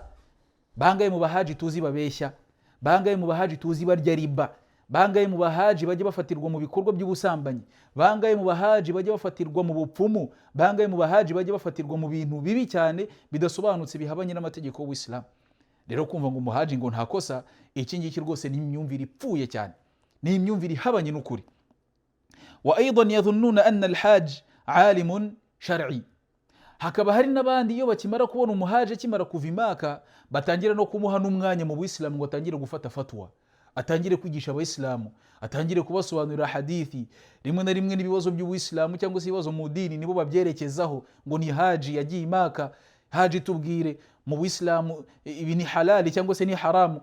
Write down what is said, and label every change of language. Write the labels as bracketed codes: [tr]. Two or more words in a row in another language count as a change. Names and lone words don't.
[rw] Bangaye mu bahaji tuzi babeshya, bangaye mu bahaji tuzi barya riba, bangaye mu bahaji bajya bafatirwa mu bikorwa by'ubusambanyi, bangaye mu bahaji bajya bafatirwa mu bupfumu, bangaye mu bahaji bajya bafatirwa mu bintu bibi cyane bidasobanutse bihabanye n'amategeko y'Ubuislamu. Rero kumva ngo umuhaji ngo ntakosa, iki ngiki rwose ni imyumvire ipfuye cyane, ni imyumvire ihabanye n'ukuri. [ar] وأيضا يظنون أن الحاج عالم شرعي, [rw] hakaba hari n'abandi iyo bakimara kubona umuhaji akimara kuva i Maka batangira no kumuha n'umwanya mu Buislamu ngo atangire gufata fatwa, atangire kwigisha abayisilamu, atangire kubasobanurira hadithi. Rimwe na rimwe n'ibibazo by'Ubuislamu cyangwa se ibibazo mu dini nibo babyerekezaho ngo ni haji yagiye i Maka, haji tubwire mu Buislamu ibi ni halali cyangwa se ni haramu.